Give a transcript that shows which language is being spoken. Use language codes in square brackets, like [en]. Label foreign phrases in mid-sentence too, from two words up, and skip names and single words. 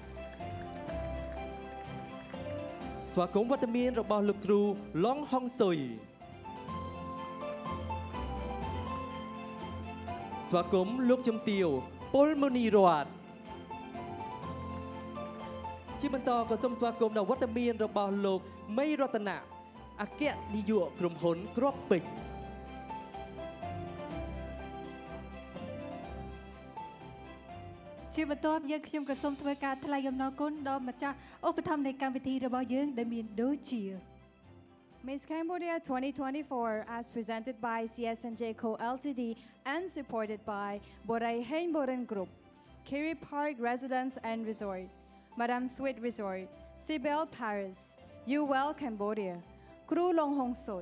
[km] ស្វាគមន៍វត្តមានរបស់លោកគ្រូឡុងហុងស៊ុយស្វាគមន៍លោកជំទាវពលមុនីរតជាបន្តក៏សូមស្វាគមន៍ដល់វត្តមានរបស់លោកមីរតនាអគ្គនាយកក្រុមហ៊ុនគ្រាប់ពេជ្រ ជាបន្ទាប់យើងខ្ញុំក៏សូមធ្វើការថ្លែងអំណរគុណដល់ម្ចាស់ឧបត្ថម្ភនៃកម្មវិធីរបស់យើងដែលមានដូចជា [en] Miss Cambodia 2024 as presented by CSNJ Co Ltd and supported by Borai Hein Boren Group, Kiri Park Residence and Resort, Madame Sweet Resort, Sibel Paris, You Well Cambodia, Kru Long Hong Soy,